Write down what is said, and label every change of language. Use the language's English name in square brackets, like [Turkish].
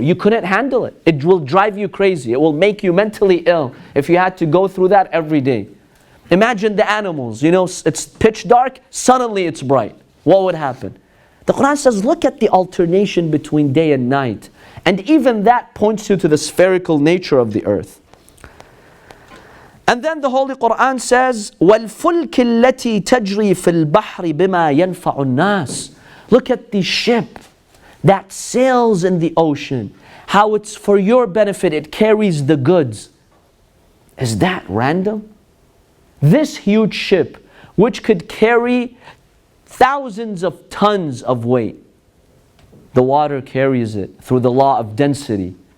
[English] You couldn't handle it. It will drive you crazy. It will make you mentally ill if you had to go through that every day. Imagine the animals. You know, it's pitch dark, suddenly it's bright. What would happen? The Qur'an says, look at the alternation between day and night. And even that points you to the spherical nature of the earth. And then the Holy Qur'an says, [Arabic] وَالْفُلْكِ الَّتِي تَجْرِي فِي الْبَحْرِ بِمَا يَنْفَعُ النَّاسِ. [English] Look at the ship that sails in the ocean. How it's for your benefit, it carries the goods. Is that random? This huge ship, which could carry thousands of tons of weight, the water carries it through the law of density.